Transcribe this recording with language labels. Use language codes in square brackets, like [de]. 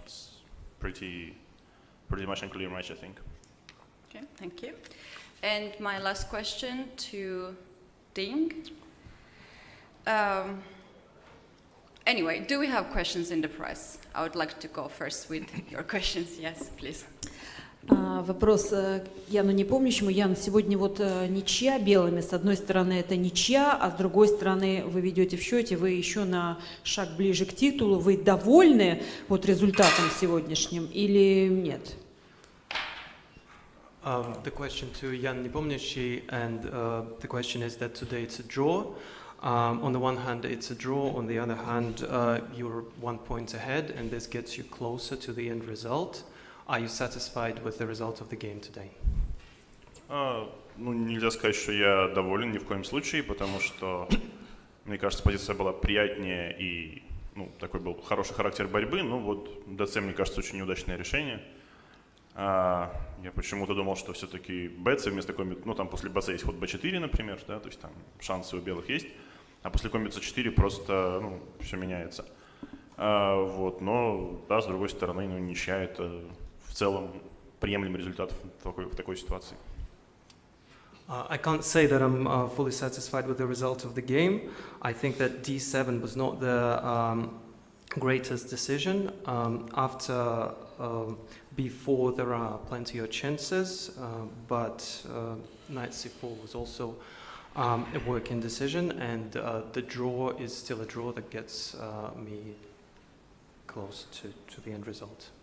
[en] It's pretty much unclear match, I think. Okay, thank you. And my last question to Ding. Anyway, do we have questions in the press? I would like to go first with your questions. Yes, please. [ru] Вопрос Яну Непомнящему. Ян, сегодня вот ничья белыми. С одной стороны это ничья, а с другой стороны вы ведете в счете, вы еще на шаг ближе к титулу. Вы довольны вот результатом сегодняшним или нет? [en] The question to Jan Nepomniachtchi, and the question is that today it's a draw. On the one hand, it's a draw. On the other hand, you're 1 point ahead, and this gets you closer to the end result. Are you satisfied with the result of the game today? [ru] Ну, нельзя сказать, что я доволен ни в коем случае, потому что, мне кажется, позиция была приятнее и, ну, такой был хороший характер борьбы. Ну, вот ДЦ, мне кажется, очень неудачное решение. Я почему-то думал, что все-таки БЦ вместо комби, ну, там после БЦ есть ход Б4, например, да, то есть там шансы у белых есть, а после комби С4 просто, ну, все меняется. Вот, но, да, с другой стороны, ну, ничья это в целом приемлемый результат в такой ситуации? [en] I can't say that I'm fully satisfied with the result of the game. I think that d7 was not the greatest decision. After b4 there are plenty of chances, but knight c4 was also a working decision, and the draw is still a draw that gets me close to the end result.